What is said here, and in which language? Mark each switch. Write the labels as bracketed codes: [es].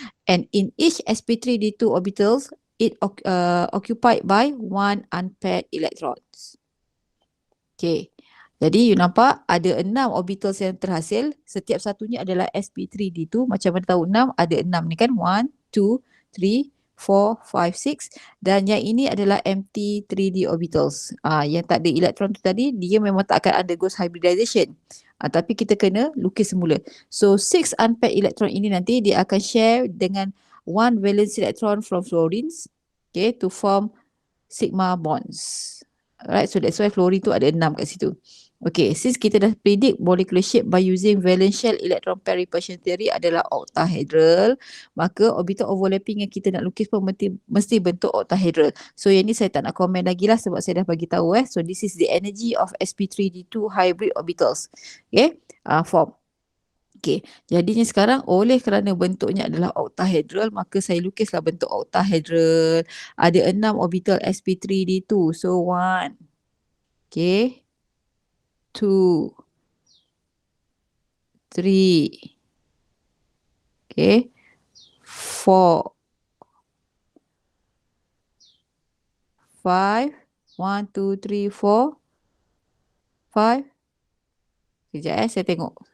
[en] And in each sp3d2 orbitals it occupied by 1 unpaired electrons. Okay. [ms] Jadi you nampak ada 6 orbitals yang terhasil. Setiap satunya adalah sp3d2. Macam mana tahu 6? Ada 6 ni kan. 1, 2, 3, 4, 5, 6. Dan yang ini adalah empty 3d orbitals. Yang tak ada elektron tu tadi, dia memang tak akan [en] undergo hybridization. [ms] Tapi kita kena lukis semula. So 6 unpaired electron ini nanti dia akan share dengan 1 valence electron [en] from fluorines, okay, to form sigma bonds. Alright, so that's why [ms] fluorine tu ada 6 kat situ. Okay, since kita dah [en] predict molecular shape by using [ms] valence shell electron pair repulsion theory adalah octahedral, maka orbital overlapping yang kita nak lukis pun mesti bentuk octahedral. So yang ni saya tak nak komen lagi lah sebab saya dah bagi tahu. [en] So this is the energy of sp3d2 hybrid orbitals. Okay, form. [ms] Okay, jadinya sekarang oleh kerana bentuknya adalah octahedral, maka saya lukislah bentuk octahedral. Ada 6 orbital sp3d2. So 1, okay, 2, 3, okay, 4, 5, 1, 2, 3, 4, 5. Sekejap saya tengok.